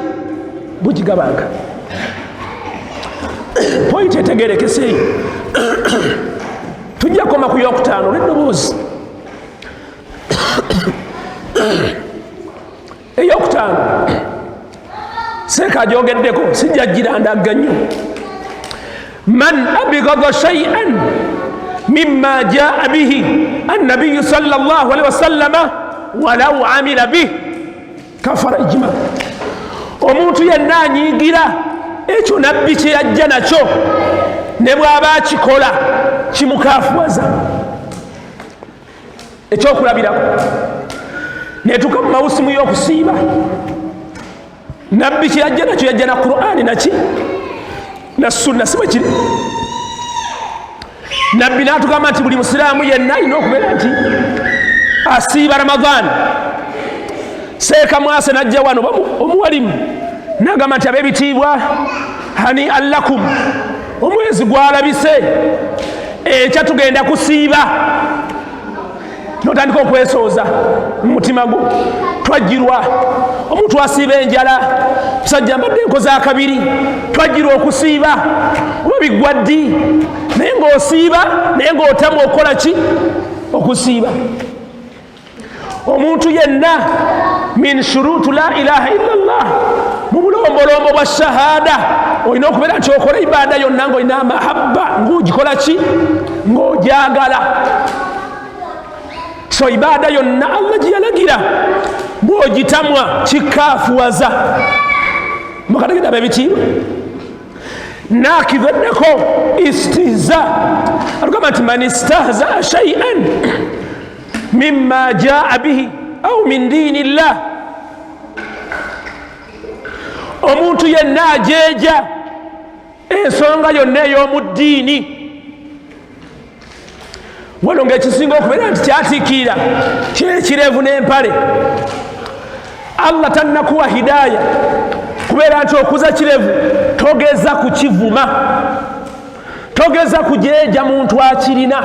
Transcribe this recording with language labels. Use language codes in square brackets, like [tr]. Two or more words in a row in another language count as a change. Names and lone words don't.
[lg] Bugigabanga. Point etegerekese eyo. Tujja koma ku yokutaano n'eddoboozi. Eyokutaano seeka agyogeddeko, sijja girandagga nnyo. [ar] من أبغض شيئا مما جاء به النبي صلى الله عليه وسلم ولو عمل به كفر إجماعا. [lg] Omuntu yenna anyiigira ekyo nabbi kye yajja nakyo ne bw'aba akikola kimukaafuwaza. Ekyokulabirako netuuka mu mawusimu y'okusiiba. Nabbi kye yajja nakyo yajja na Qur'ani naki na sunna, si bwe kiri? Nabbi n'atugamba nti buli musiraamu yenna alina okubeera nti asiiba Ramadhaani. Seeka Mwase n'ajja wano omuwalimu n'agamba nti ab'ebitiibwa hani allakum, omwezi gwalabise, ekya tugenda kusiiba. N'otandika okwesooza mu mutima gwo. Twajjirwa omuntu asiiba enjala, musajja mbadde nkoze akabiri, twajjirwa okusiiba oba biggwa ddi, naye ng'osiiba naye ng'otamu okukola ki? Okusiiba. Omuntu yenna [ar] من شروط لا إله إلا الله, [lg] mu bulombolombo bwa shahada olina okubeera nti okola ibaada yonna ng'olina amahabba, ng'ogikola ki? Ng'ojagala. So ibaada yonna Allah gye yalagira bw'ogitamwa kikaafuwaza. Mukategedde ab'ebitiibwa? Nakiveddeko istihza. Atugamba nti [ar] من استهزأ شيئا مما جاء به أو من دين الله, [lg] omuntu yenna ajeeja ensonga yonna ey'omu ddiini. Wano ng'ekisinga okubeera nti kyatiikirira kyekirevu n'empale. Allah tannakuwa hidaaya kubeera nti okuza kirevu togeza kukivuma, togeza kujeeja muntu akirina.